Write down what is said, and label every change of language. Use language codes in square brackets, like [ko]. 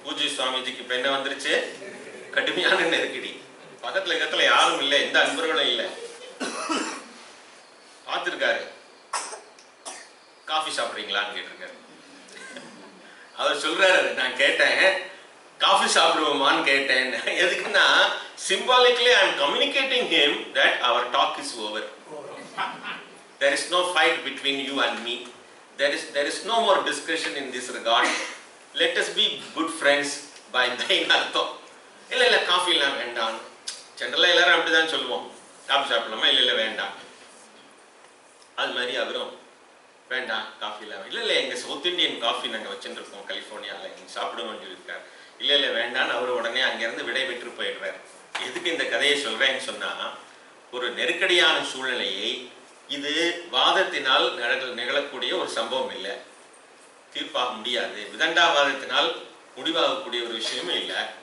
[ta] பூஜ்ய சுவாமிஜிக்கு இப்ப என்ன வந்துருச்சு, கடுமையான நெருக்கடி. பக்கத்துல இடத்துல யாரும் இல்லை, எந்த அன்பர்களும் இல்லை. பார்த்துருக்காரு. காஃபி சாப்பிட்றீங்களான்னு கேட்டிருக்காரு. அவர் சொல்றாரு, நான் கேட்டேன் காஃபி சாப்பிடுவோமான்னு கேட்டேன். எதுக்குன்னா [en] symbolically I am communicating him that our talk is over. There is no fight between you and me. There is no more discussion in this regard. Let us be good friends by [ta] அர்த்தம். இல்லை இல்லை coffee எல்லாம் வேண்டாம். ஜென்ரலாக எல்லாரும் அப்படிதான் சொல்லுவோம், coffee சாப்பிடலாமா, இல்லை இல்லை வேண்டாம். அது மாதிரி அவரும் வேண்டாம் காஃபி இல்லாம, இல்லை இல்லை எங்கள் சவுத் இண்டியன் காஃபி நாங்கள் வச்சுட்டு இருக்கோம் கலிஃபோர்னியாவில், நீங்கள் சாப்பிடுவோம்னு சொல்லியிருக்காரு. இல்லை இல்லை வேண்டான்னு அவர் உடனே அங்கேருந்து விடை பெற்று போயிடுறார். எதுக்கு இந்த கதையை சொல்கிறேன்னு சொன்னால், ஒரு நெருக்கடியான சூழ்நிலையை, இது வாதத்தினால் நிகழக்கூடிய ஒரு சம்பவம் இல்லை, தீர்ப்பாக முடியாது, விதண்டாவாதத்தினால் முடிவாகக்கூடிய ஒரு விஷயமும் இல்லை.